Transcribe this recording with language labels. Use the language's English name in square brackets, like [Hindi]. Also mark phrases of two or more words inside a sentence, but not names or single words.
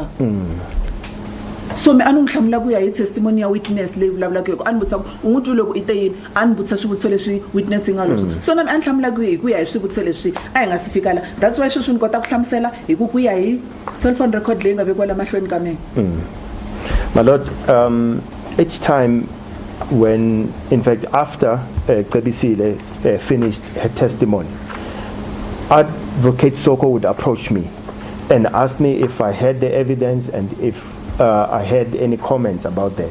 [Tsonga] So me a ni n'wi hlamula ku ya hi testimony ya witness leyi vulavulaka a ni vutisa ku u n'wi twi loko i te yini a ni vutisa swivutiso leswi witness yi nga leswo so na me a ni hlamula ku ya hi swivutiso leswi a hi nga si fika la [English] that's why [Tsonga] sweswi ni kota ku hlamusela hi ku ya hi [English] cellphone record [Tsonga] leyi nga vekiwa la mahlweni ka mina. [English] My Lord, each time when, in fact, after Cebisile finished her testimony, Advocate Soko would approach me and ask me if I had the evidence and if I had any comments about that.